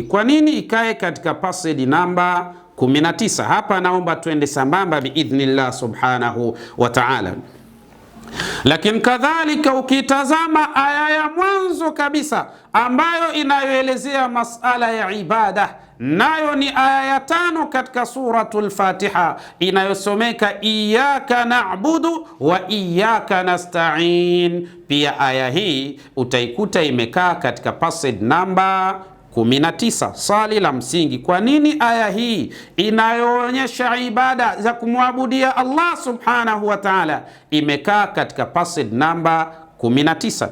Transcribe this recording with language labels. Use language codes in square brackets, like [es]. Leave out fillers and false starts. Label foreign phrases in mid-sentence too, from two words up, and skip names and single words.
[sw] Kwa nini ikae katika password namba 19? Hapa naomba tuende sambamba [ar] بإذن الله سبحانه وتعالى. [sw] Lakini kadhalika ukitazama aya ya mwanzo kabisa ambayo inayoelezea masala ya ibada, nayo ni aya ya 5 katika suratul Fatiha inayosomeka [ar] إياك نعبد وإياك نستعين. [sw] Pia aya hii utaikuta imekaa katika password namba 19. Swali la msingi, kwa nini aya hii inayoonyesha ibada za kumwabudia Allah [ar] سبحانه وتعالى [sw] imekaa katika password namba 19.